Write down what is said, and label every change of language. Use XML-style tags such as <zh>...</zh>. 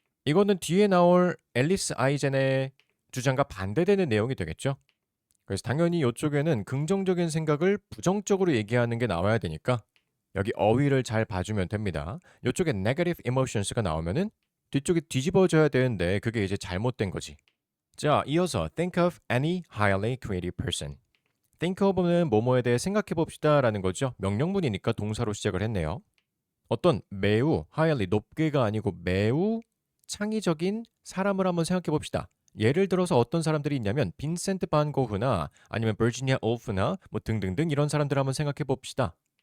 <ko>이거는 뒤에 나올 앨리스 아이젠의 주장과 반대되는 내용이 되겠죠. 그래서 당연히 이쪽에는 긍정적인 생각을 부정적으로 얘기하는 게 나와야 되니까 여기 어휘를 잘 봐주면 됩니다. 이쪽에</ko> <en>negative emotions</en> <ko>가 나오면은 뒤쪽이 뒤집어져야 되는데 그게 이제 잘못된 거지. 자, 이어서</ko> <en>think of any highly creative person.</en> <ko>think of는 뭐뭐에 대해 생각해 봅시다라는 거죠. 명령문이니까 동사로 시작을 했네요. 어떤 매우 highly 높게가 아니고 매우 창의적인 사람을 한번 생각해 봅시다. 예를 들어서 어떤 사람들이 있냐면 빈센트 반 고흐나 아니면 버지니아 울프나 뭐 등등등 이런 사람들 한번 생각해 봅시다.</ko>